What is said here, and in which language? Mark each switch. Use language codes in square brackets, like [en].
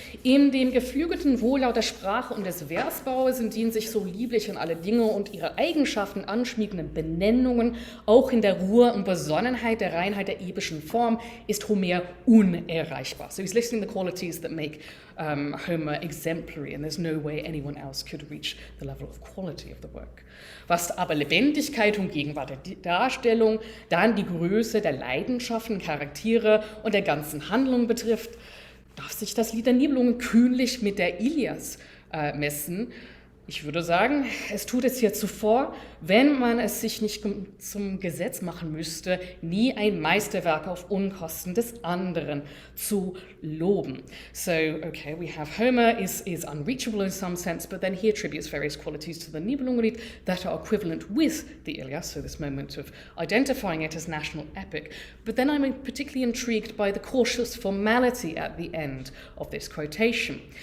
[de] In dem geflügelten Wohllaut der Sprache und des Versbaues sind die in sich so lieblich an alle Dinge und ihre Eigenschaften anschmiegenden Benennungen, auch in der Ruhe und Besonnenheit der Reinheit der epischen Form, ist Homer unerreichbar. [en] So he's listing the qualities that make Homer exemplary, and there's no way anyone else could reach the level of quality of the work. [de] Was aber Lebendigkeit und Gegenwart der Darstellung, dann die Größe der Leidenschaften, Charaktere und der ganzen Handlung betrifft, darf sich das Lied der Nibelungen kühnlich mit der Ilias messen. Ich würde sagen, es tut es hier zuvor, wenn man es sich nicht zum Gesetz machen müsste, nie ein Meisterwerk auf Unkosten des anderen zu loben. [en] So, okay, we have Homer is unreachable in some sense, but then he attributes various qualities to the Nibelungenlied that are equivalent with the Iliad, so this moment of identifying it as national epic. But then I'm particularly intrigued by the cautious formality at the end of this quotation.